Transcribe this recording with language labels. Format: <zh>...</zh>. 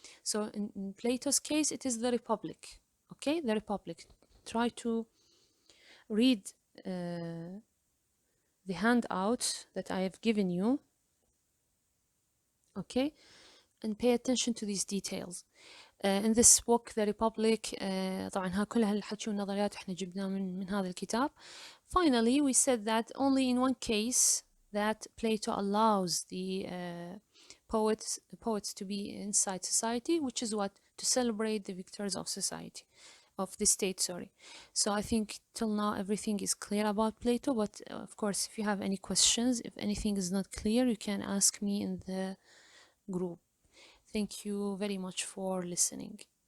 <en>So in Plato's case it is the Republic. Okay, the Republic. Try to read the handout that I have given you. Okay, and pay attention to these details. In this book The Republic,</en> <ar>طبعا ها كل هالحكي والنظريات احنا جبناه من هذا الكتاب.</ar> <en>Finally, we said that only in one case that Plato allows the poets to be inside society, which is what? To celebrate the victories of society, of the state, sorry. So I think till now everything is clear about Plato, but of course, if you have any questions, if anything is not clear, you can ask me in the group. Thank you very much for listening.</en>